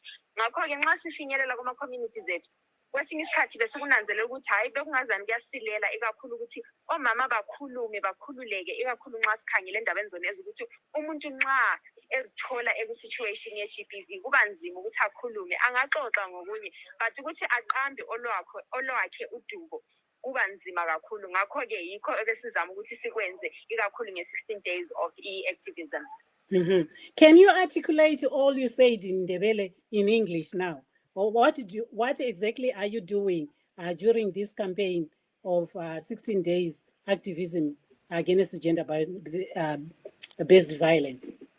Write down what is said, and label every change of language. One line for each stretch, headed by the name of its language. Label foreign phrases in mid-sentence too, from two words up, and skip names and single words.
North Ndebele: Ngakho-ke nxa sifinyelela kuma-communities ethu kwesinye isikhathi besikunanzelela ukuthi hayi bekungazani kuyasilela ikakhulu ukuthi omama bakhululeke ikakhulu nxa sikhangele endabeni zonezi ukuthi umuntu nxa ezithola eku-situation ye-GBV kuba nzima ukuthi akhulume angaxoxa ngokunye but ukuthi aqambe olwakhe udubo kuba nzima kakhulu. Ngakho-ke yikho ebesizama ukuthi sikwenze ikakhulu nge-16
English: days of e-activism. Can you articulate all you said in Ndebele in English now? Or what exactly are you doing during this campaign of 16 days activism against gender-based violence?